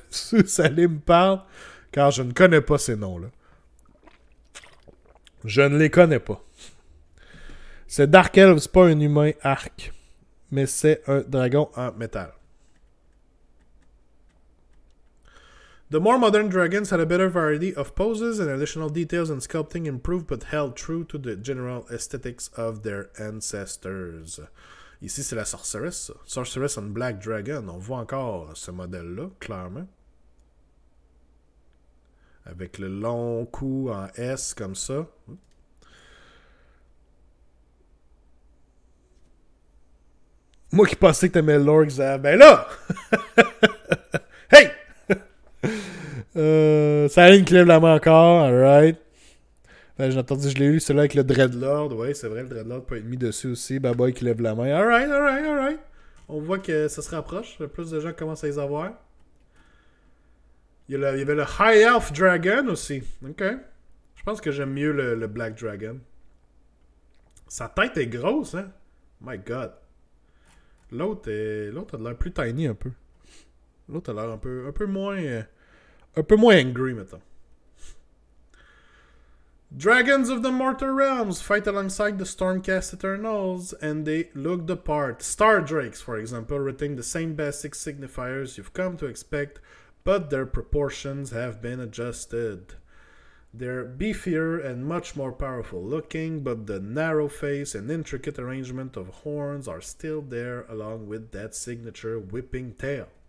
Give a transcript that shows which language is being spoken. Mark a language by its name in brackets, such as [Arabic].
[French] Vous allez me parler, car je ne connais pas ces noms-là. Je ne les connais pas. C'est Dark Elf, c'est pas un humain arc, mais c'est un dragon en métal. [English] The more modern dragons had a better variety of poses and additional details and sculpting improved but held true to the general aesthetics of their ancestors. [French] Ici, c'est la Sorceress. Sorceress on Black Dragon. On voit encore ce modèle-là, clairement. Avec le long cou en S comme ça. Moi qui pensais que t'aimais l'Orcs, ben là! Hey! Saline qui lève la main encore, alright. J'ai entendu, je l'ai eu, celui-là avec le Dreadlord. Ouais, c'est vrai, le Dreadlord peut être mis dessus aussi. Baboy qui lève la main. Alright. On voit que ça se rapproche. Plus de gens commencent à les avoir. Il y avait le High Elf Dragon aussi. Ok. Je pense que j'aime mieux le Black Dragon. Sa tête est grosse, hein? [English] My God. [French] L'autre a l'air plus tiny un peu. L'autre a l'air un peu moins angry, mettons. [English] Dragons of the Mortar Realms fight alongside the Stormcast Eternals, and they look the part. Star Drakes, for example, retain the same basic signifiers you've come to expect but their proportions have been adjusted. They're beefier and much more powerful looking, but the narrow face and intricate arrangement of horns are still there along with that signature whipping tail.